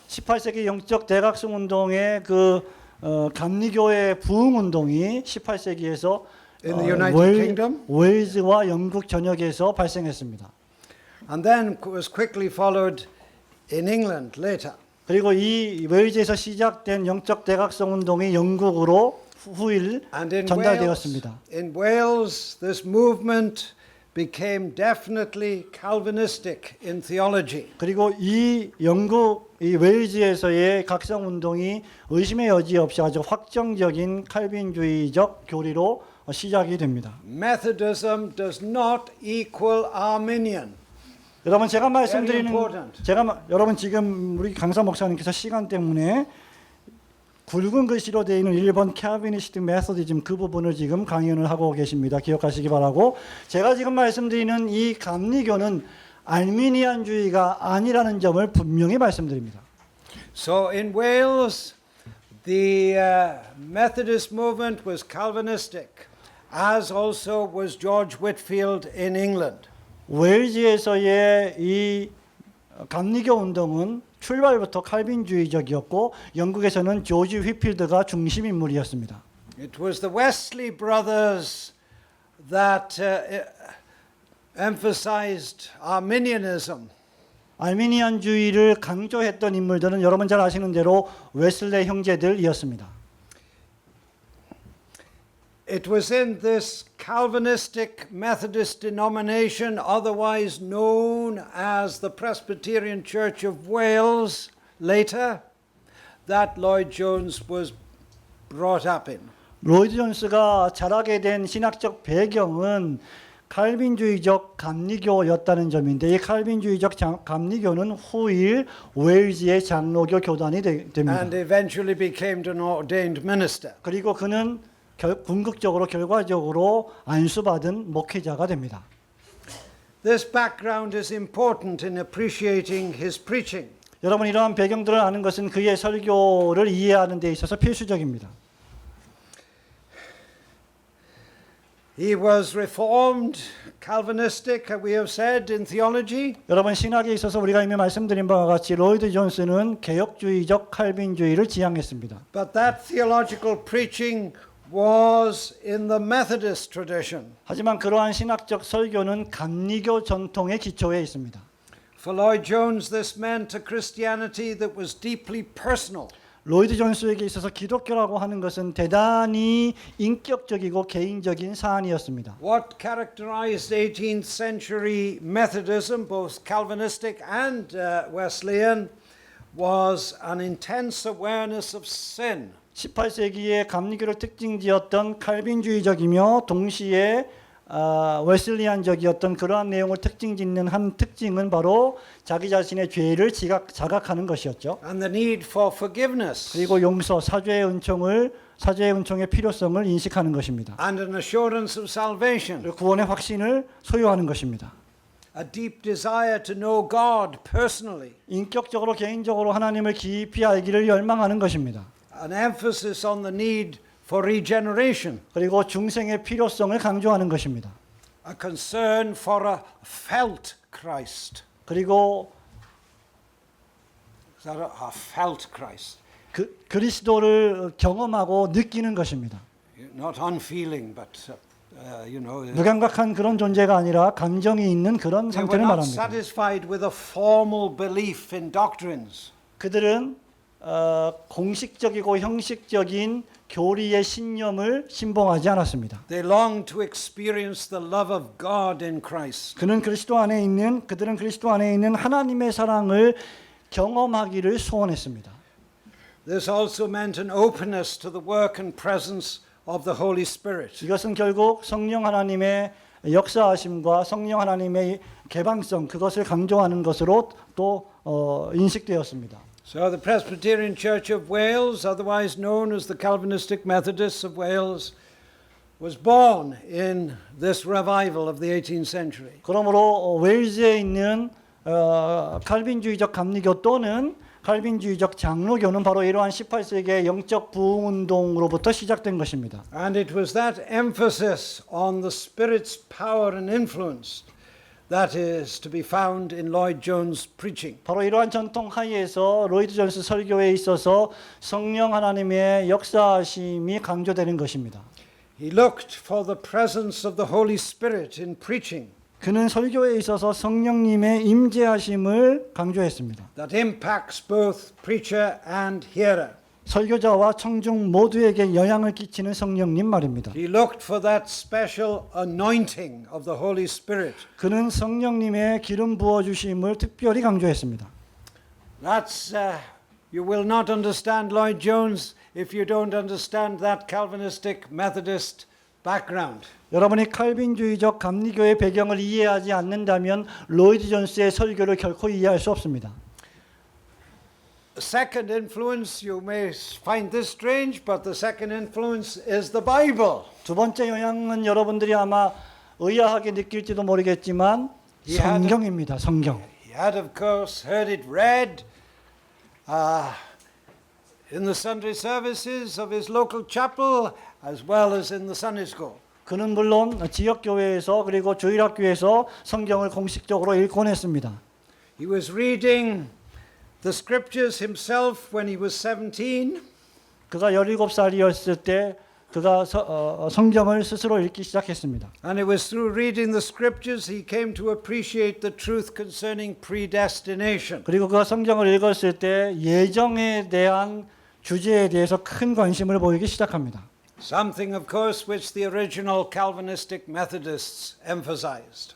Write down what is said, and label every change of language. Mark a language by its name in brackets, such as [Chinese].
[Korean] 18세기 영적 대각성 운동의 그 감리교의 부흥 운동이 18세기에서 [English] In the United Kingdom. [Korean] 웨일즈와 영국 전역에서 발생했습니다. [English] And then was quickly followed in England later. [Korean] 그리고 이 웨일즈에서 시작된 영적 대각성 운동이 영국으로 후일 [English] And in [Korean] 전달되었습니다. [English] Wales, this movement became definitely Calvinistic in theology. [Korean] 그리고 이 영국 이 웨일즈에서의 각성 운동이 의심의 여지 없이 아주 확정적인 칼빈주의적 교리로 시작이 됩니다. [English] Methodism does not equal Arminian. [Korean] 여러분 제가 [English] Very [Korean] 말씀드리는 [English] important. [Korean] 여러분 지금 우리 강사 목사님께서 시간 때문에 굵은 글씨로 되어 있는 1번 칼비니스트 메소디즘 그 부분을 지금 강연을 하고 계십니다. 기억하시기 바라고, 제가 지금 말씀드리는 이 감리교는 알미니안주의가 아니라는 점을 분명히 말씀드립니다. [English] So in Wales, the Methodist movement was Calvinistic, as also was George Whitefield in England. [Korean] 웨일즈에서의 이 감리교 운동은 출발부터 칼빈주의적이었고 영국에서는 조지 휘필드가 중심 인물이었습니다. [English] It was the Wesley brothers that emphasized Arminianism. [Korean] 알미니안주의를 강조했던 인물들은 여러분 잘 아시는 대로 웨슬레 형제들이었습니다. [English] It was in this Calvinistic Methodist denomination, otherwise known as the Presbyterian Church of Wales, later, that Lloyd Jones was brought up in. [Korean] 로이드 존스가 자라게 된 신학적 배경은 칼빈주의적 감리교였다는 점인데, 이 칼빈주의적 감리교는 후일 웨일즈의 장로교 교단이 됩니다. [English] And eventually became an ordained minister. [Korean] 그리고 그는 궁극적으로 결과적으로 안수받은 목회자가 됩니다. [English] This background is important in appreciating his preaching. [Korean] 여러분 이러한 배경들을 아는 것은 그의 설교를 이해하는 데 있어서 필수적입니다. [English] He was reformed, Calvinistic, we have said, in theology. [Korean] 여러분 신학에 있어서 우리가 이미 말씀드린 바와 같이 로이드 존스는 개혁주의적 칼빈주의를 지향했습니다. [English] But that theological preaching was in the Methodist tradition. [Korean] 하지만 그러한 신학적 설교는 감리교 전통의 기초에 있습니다. [English] For Lloyd Jones, this meant a Christianity that was deeply personal. [Korean] 로이드 존스에게 있어서 기독교라고 하는 것은 대단히 인격적이고 개인적인 사안이었습니다. [English] What characterized 18th century Methodism, both Calvinistic and Wesleyan, was an intense awareness of sin. [Korean] 18세기의 감리교를 특징지었던 칼빈주의적이며 동시에 웨슬리안적이었던 그러한 내용을 특징 짓는 한 특징은 바로 자기 자신의 죄를 자각하는 것이었죠. [English] and the need for forgiveness [Korean] 그리고 용서, 사죄의 은총의 필요성을 인식하는 것입니다. [English] and an assurance of salvation. [Korean] 그리고 구원의 확신을 소유하는 것입니다. [English] A deep desire to know God personally. [Korean] 인격적으로 개인적으로 하나님을 깊이 알기를 열망하는 것입니다. [English] An emphasis on the need for regeneration. [Korean] 그리고 중생의 필요성을 강조하는 것입니다. [English] A concern for a felt Christ. [Korean] 그리고 [English] Is that a felt Christ? [Korean] 그리스도를 경험하고 느끼는 것입니다. [English] Not unfeeling, but [Korean] 무감각한 그런 존재가 아니라 감정이 있는 그런 [English] they were [Korean] 상태를 [English] not [Korean] 말합니다. [English] satisfied with a formal belief in doctrines. [Korean] 그들은 공식적이고 형식적인 교리의 신념을 신봉하지 않았습니다. [English] They longed to experience the love of God in Christ. [Korean] 그들은 그리스도 안에 있는 하나님의 사랑을 경험하기를 소원했습니다. [English] This also meant an openness to the work and presence of the Holy Spirit. [Korean] 이것은 결국 성령 하나님의 역사하심과 성령 하나님의 개방성 그것을 강조하는 것으로 또 인식되었습니다. [English] So the Presbyterian Church of Wales, otherwise known as the Calvinistic Methodists of Wales, was born in this revival of the 18th century. [Korean] 그러므로 웨일즈에 있는 칼빈주의적 감리교 또는 칼빈주의적 장로교는 바로 이러한 18세기의 영적 부흥 운동으로부터 시작된 것입니다. [English] And it was that emphasis on the Spirit's power and influence that is to be found in Lloyd Jones' preaching. [Korean] 바로 이러한 전통 하에서 로이드 존스 설교에 있어서 성령 하나님의 역사하심이 강조되는 것입니다. [English] He looked for the presence of the Holy Spirit in preaching. [Korean] 그는 설교에 있어서 성령님의 임재하심을 강조했습니다. [English] That impacts both preacher and hearer. [Korean] 설교자와 청중 모두에게 영향을 끼치는 성령님 말입니다. [English] He looked for that special anointing of the Holy Spirit. [Korean] 그는 성령님의 기름 부어 주심을 특별히 강조했습니다. [English] That's you will not understand Lloyd Jones if you don't understand that Calvinistic Methodist background. [Korean] 여러분이 칼빈주의적 감리교의 배경을 이해하지 않는다면 로이드 존스의 설교를 결코 이해할 수 없습니다. [English] The second influence, you may find this strange, but the second influence is the Bible. [Korean] 두 번째 영향은 여러분들이 아마 의아하게 느낄지도 모르겠지만 성경입니다. 성경. [English] He had, of course, heard it read in the Sunday services of his local chapel as well as in the Sunday school. [Korean] 그는 물론 지역 교회에서 그리고 주일학교에서 성경을 공식적으로 읽곤 했습니다. [English] He was reading the scriptures himself when he was 17. [Korean] 그가 17살이었을 때 그가 성경을 스스로 읽기 시작했습니다. [English] And it was through reading the scriptures he came to appreciate the truth concerning predestination. [Korean] 그리고 그가 성경을 읽었을 때 예정에 대한 주제에 대해서 큰 관심을 보이기 시작합니다. [English] Something, of course, which the original Calvinistic Methodists emphasized.